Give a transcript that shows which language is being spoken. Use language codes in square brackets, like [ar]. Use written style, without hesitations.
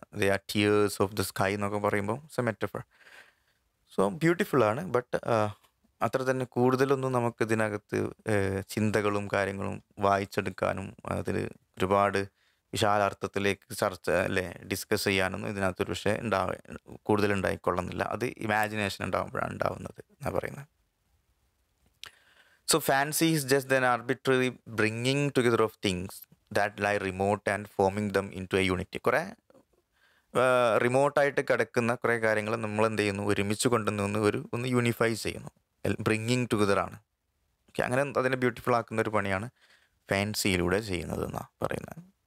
[en] they are tears of the sky [ml] എന്നൊക്കെ പറയുമ്പോൾ [en] It's a metaphor. [ml] So ബ്യൂട്ടിഫുള്ളാണ്, but അത്ര തന്നെ കൂടുതലൊന്നും നമുക്ക് ഇതിനകത്ത് ചിന്തകളും കാര്യങ്ങളും വായിച്ചെടുക്കാനും അതിൽ ഒരുപാട് വിശാലാർത്ഥത്തിലേക്ക് ചർച്ച ഡിസ്കസ് ചെയ്യാനൊന്നും ഇതിനകത്തൊരു പക്ഷേ കൂടുതലുണ്ടായിക്കൊള്ളുന്നില്ല. അത് ഇമാജിനേഷൻ ഉണ്ടാകുമ്പോഴാണ് ഉണ്ടാവുന്നത് എന്നാണ് പറയുന്നത്. [en] So fancy is just an arbitrary bringing together of things that lie remote and forming them into a unity. [ml] കുറേ റിമോട്ടായിട്ട് കിടക്കുന്ന കുറേ കാര്യങ്ങൾ നമ്മൾ എന്ത് ചെയ്യുന്നു, ഒരുമിച്ച് കൊണ്ടുവന്ന് ഒന്ന് യൂണിഫൈ ചെയ്യുന്നു. ബ്രിങ്ങിങ് ടുഗദറാണ്. ഓക്കെ, അങ്ങനെ അതിനെ ബ്യൂട്ടിഫുൾ ആക്കുന്ന ഒരു പണിയാണ് ഫാൻസിയിലൂടെ ചെയ്യുന്നത് എന്നാണ് പറയുന്നത്.